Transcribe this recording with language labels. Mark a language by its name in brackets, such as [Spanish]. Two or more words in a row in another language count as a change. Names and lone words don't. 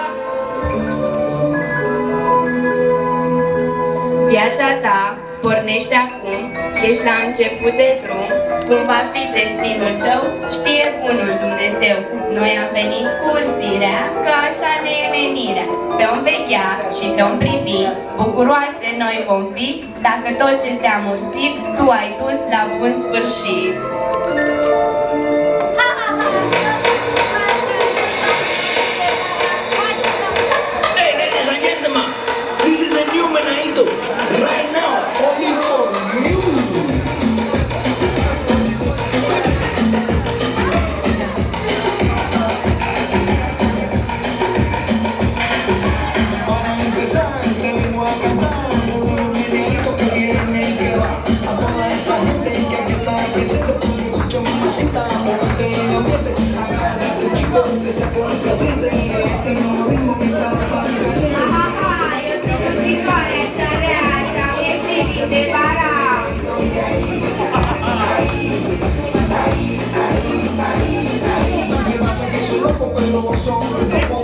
[Romanian] Viața ta pornește acum, ești la început de drum, cum va fi destinul tău, știe bunul Dumnezeu. Noi am venit cu ursirea, că așa ne e menirea. Te-om veghea și te-om privi, bucuroase noi vom fi, dacă tot ce ți-am ursit, tu ai dus la bun sfârșit. [English] Hey, ladies and gentlemen, this is a new Menaito, right now, only for you. [Spanish] Para empezar, te vengo a cantar un meneíto que viene y que va a toda esa gente que aquí está presente. Escucha mamacita, porque no miente, agarra tu chico, que se pone placiente, este nuevo ritmo que trae para mi gente. [Romanian] Eu sunt ursitoarea cea rea și am ieșit din de bara. [Spanish] Que pasa que soy loco, pero todos son